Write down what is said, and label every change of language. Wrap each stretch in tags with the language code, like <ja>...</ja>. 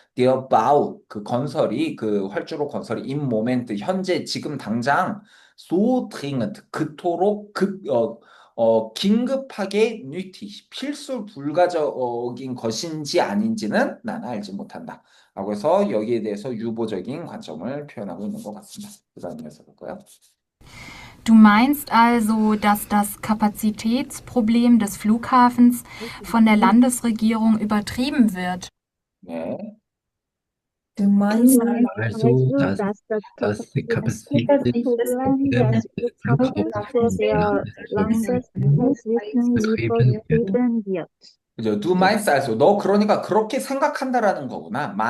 <de>Der Bau</de> <ko>그 건설이 그 활주로 건설이</ko> <de>im Moment</de> <ko>현재 지금 당장</ko> <de>so dringend</de> <ko>그토록 긴급하게 nötig, 필수 불가적인 것인지 아닌지는 나는 알지 못한다. 라고 해서 여기에 대해서 유보적인 관점을 표현하고 있는 것 같습니다. 그 다음 이어서 볼까요?</ko> <de>Du meinst also, dass das Kapazitätsproblem des Flughafens von der Landesregierung übertrieben wird?</de> <ko>네.</ko> <de>Du meinst Also, dass die Kapazitätsproblem des Flughafens von der Landesregierung betrieben wird.</de> <ko>그죠?</ko> <de>Du meinst also,</de> <ko>너 그러니까 그렇게 생각한다라는 거구나.</ko>